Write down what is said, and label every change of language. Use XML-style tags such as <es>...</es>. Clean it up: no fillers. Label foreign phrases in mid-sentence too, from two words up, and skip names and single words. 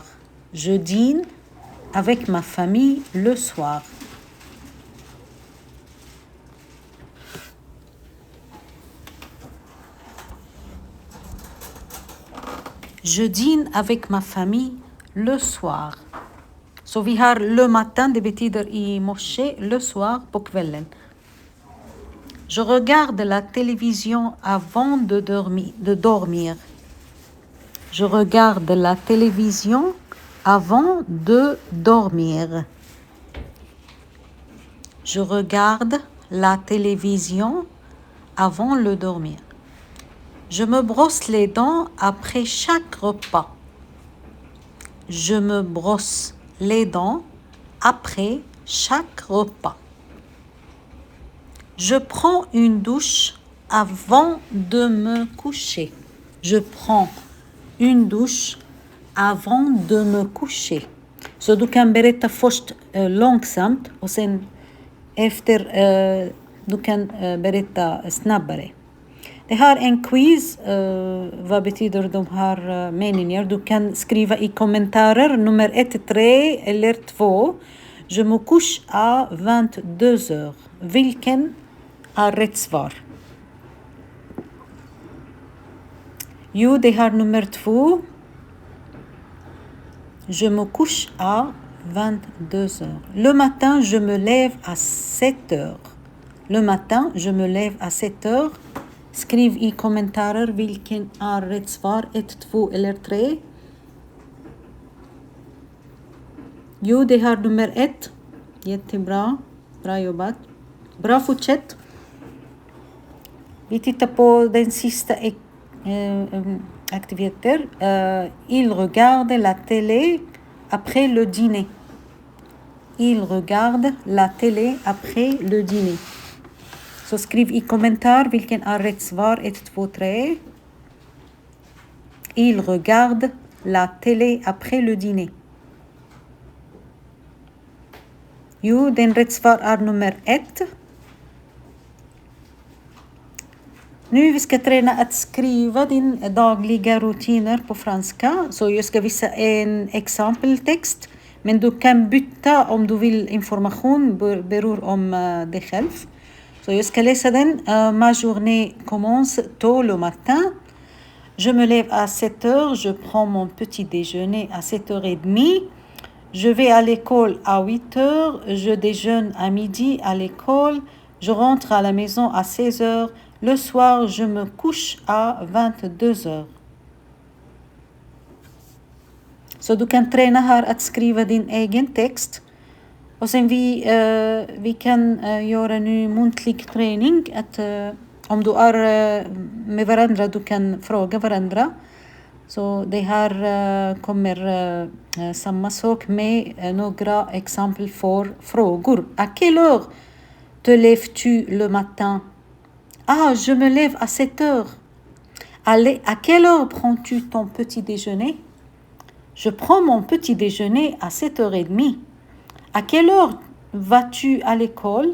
<fr>Je dîne avec ma famille le soir. Je dîne avec ma famille le soir.</fr> <sv>Så vi har</sv> <fr>le matin,</fr> <sv>det betyder i morse,</sv> <fr>le soir</fr> <sv>på kvällen.</sv> <fr>Je regarde la télévision avant de dormir. Je regarde la télévision avant de dormir. Je regarde la télévision avant de dormir. Je me brosse les dents après chaque repas. Je me brosse les dents après chaque repas. Je prends une douche avant de me coucher. Je prends une douche avant de me coucher.</fr> <sv>Så du kan berätta först långsamt och sen efter du kan berätta snabbare. Det här är en quiz. Vad betyder de här meningar? Du kan skriva i kommentarer nummer 1, 3 eller 2.</sv> <fr>Je me couche à 22 heures.</fr> <sv>Vilken är rätt svar? Jo, det här nummer 2.</sv> <fr>Je me couche à 22 heures. Le matin, je me lève à 7 heures. Le matin, je me lève à 7 heures.</fr> <sv>Skriv i kommentarer vilken är rätt svar, 1, 2 eller 3. Jo, det här nummer 1. Jättebra. Bra jobbat. Bra, fortsätt. Vi tittar på den sista aktiviteter.</sv> <fr>Il regarde la télé après le dîner. Il regarde la télé après le dîner.</fr> <sv>Så skriv i kommentar vilken är rätt svar, 1, 2, 3.</sv> <fr>Il regarde la télé après le dîner.</fr> <sv>Jo, den rätt svar är nummer 1. Nu vi ska träna att skriva din dagliga rutiner på franska. Så jag ska visa en exempeltext. Men du kan byta om du vill information, beror om dig själv. Så jag ska läsa den.</sv> <fr>Ma journée commence tôt le matin. Je me lève à 7 heures. Je prends mon petit déjeuner à 7h30. Je vais à l'école à 8 heures. Je déjeune à midi à l'école. Je rentre à la maison à 16 heures. Le soir, je me couche à 22 heures.</fr> <sv>Så du kan träna här att skriva din egen text. Och sen vi kan göra nu muntlig träning. Att, om du är med varandra, du kan fråga varandra. Så det här kommer samma sak med några exempel för frågor.</sv> <fr>À quelle heure te lèves-tu le matin? Ah, je me lève à 7 heures. Allez, à quelle heure prends-tu ton petit déjeuner? Je prends mon petit déjeuner à 7h30. À quelle heure vas-tu à l'école?</fr>